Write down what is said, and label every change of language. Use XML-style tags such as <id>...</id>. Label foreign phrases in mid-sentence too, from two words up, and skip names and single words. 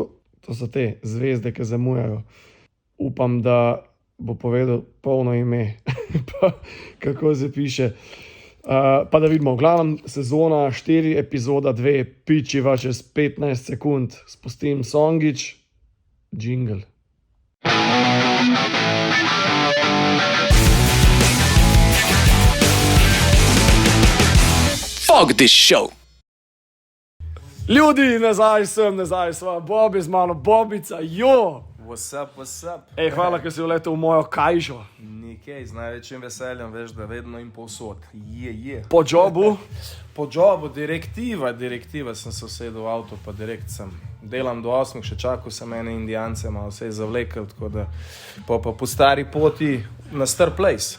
<sl>To so te zvezde, ki zamujajo. Upam, da bo povedal polno ime, pa kako se piše. Pa da vidimo, v glavnem sezona 4, epizoda 2, pičiva čez 15 sekund. Spustim songič, jingle.</sl> <en>Fuck this show.</en> <sl>Ljudi, nazaj sva, Bobby z mano, Bobica, jo!</sl> <en>What's up?</en> <sl>Ej, hvala, ker si vletel v mojo kajžo. Nekaj, z največjim veseljem, veš, da vedno in povsod. Po jobu. Po jobu, direktiva, sem se usedel v avto, pa direkt sem. Delam do 8, še čakal sem ene Indijance, malo se je zavlekel, tako da pa po stari poti na Star Place.</sl>